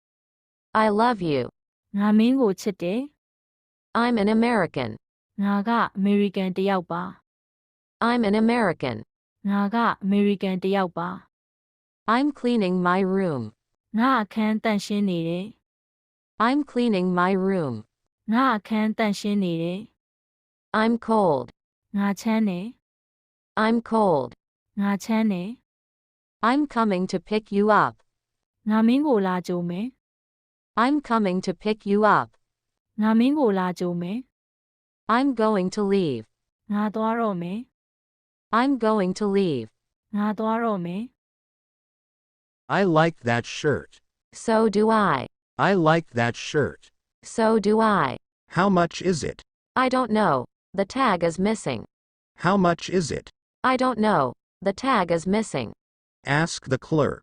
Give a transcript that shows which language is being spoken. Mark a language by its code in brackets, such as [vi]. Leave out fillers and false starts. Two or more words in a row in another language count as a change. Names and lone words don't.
[en] I love you. [my] ငါမင်းကိုချစ်တယ် [en] I'm an American. [my] ငါကအမေရိကန်တစ်ယောက်ပါ [en] I'm an American. [my] ငါကအမေရိကန်တစ်ယောက်ပါ [en] I'm cleaning my room. [my] ငါအခန်းတန့်ရှင်းနေတယ် [en] I'm cleaning my room. [my] ငါအခန်းတန့်ရှင်းနေတယ် [en] I'm cold. [my] ငါချမ်းတယ် [en] I'm cold. [my] ငါချမ်းတယ် [en] I'm coming to pick you up. [my] ငါမင်းကိုလာကြိုမယ် [en] I'm coming to pick you up. [my] ငါမင်းကိုလာကြိုမယ် [en] I'm going to leave. [my] ငါသွားတော့မယ် [en] I'm going to leave. [my] ငါသွားတော့မယ် [en] I like that shirt. So do I. I like that shirt. So do I. How much is it? I don't know. The tag is missing. How much is it? I don't know. The tag is missing. Ask the clerk.